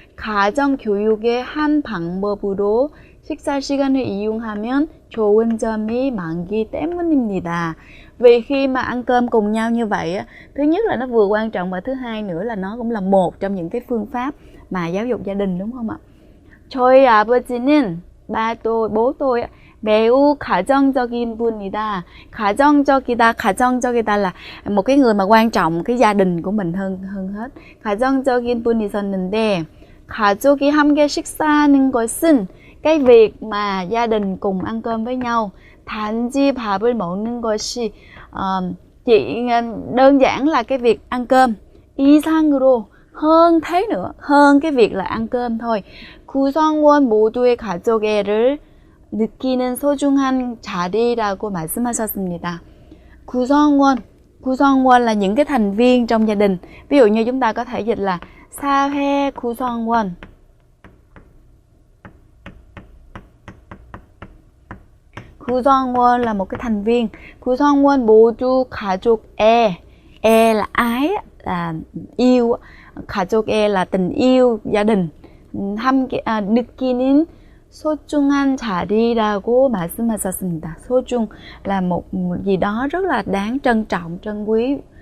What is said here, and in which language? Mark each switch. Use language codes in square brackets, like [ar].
[ko] 가정 교육의 한 방법으로 식사 시간을 이용하면 좋은 점이 많기 때문입니다. [vi] Vì khi mà ăn cơm cùng nhau như vậy, thứ nhất là nó vừa quan trọng, và thứ hai nữa là nó cũng là một trong những cái phương pháp mà giáo dục gia đình, đúng không ạ? [ko] 저희 아버지는, [vi] bố tôi [ko] 매우 가정적인 분이다. [vi] 가정적이다 là một cái người mà quan trọng cái gia đình của mình hơn hết. [ko] 가정적인 분이었는데, 가족이 함께 식사하는 것은, [vi] cái việc mà gia đình cùng ăn cơm với nhau, [ko] 단지 밥을 먹는 것이, [vi] chỉ đơn giản là cái việc ăn cơm, [ko] 이상으로, [vi] hơn thế nữa, hơn cái việc là ăn cơm thôi. [ko] 구성원 모두의 가족애를 느끼는 소중한 자리라고 말씀하셨습니다. [vi] 구성원 là những cái thành viên trong gia đình. Ví dụ như chúng ta có thể dịch là 사회 구성원. 구성원 là một cái thành viên. [ko] 구성원 모두 가족에, [vi] 에 là ái, là yêu, 가족에 là tình yêu, gia đình. [ko] 함께 느끼는 소중한 자리라고 말씀하셨습니다. [vi] 소중 là một gì đó rất là đáng trân trọng, trân quý.